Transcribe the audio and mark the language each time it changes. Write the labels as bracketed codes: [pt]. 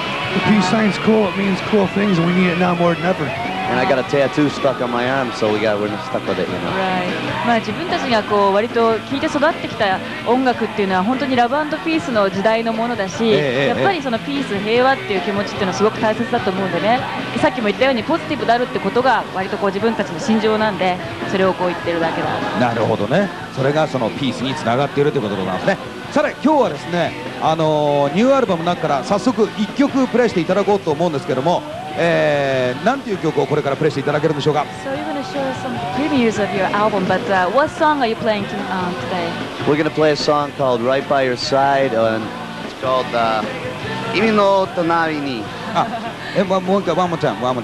[en] The peace sign's cool. It means cool things, and we need it now more than ever. And I got a tattoo stuck on my arm, so we're stuck with it, you know. Right. [ja] まあ自分たちがこう割と聴いて育ってきた音楽っていうのは本当にラブ&ピースの時代のものだし、やっぱりそのピース平和っていう気持ちっていうのはすごく大切だと思うんでね。さっきも言ったようにポジティブであるってことが割とこう自分たちの心情なんで、それをこう言ってるだけだ。なるほどね。それがそのピースにつながっているということでございますね。さらに今日はですね、ニューアルバムの中から早速1曲プレイしていただこうと思うんですけども、なんていう曲をこれからプレイしていただけるんでしょうか。 [en] So you're going to show us some previews of your album, but what song are you playing today? We're going to play a song called Right by Your Side, and it's called Kimi no Tonari ni. [ja] もう一回、 [en] one more time.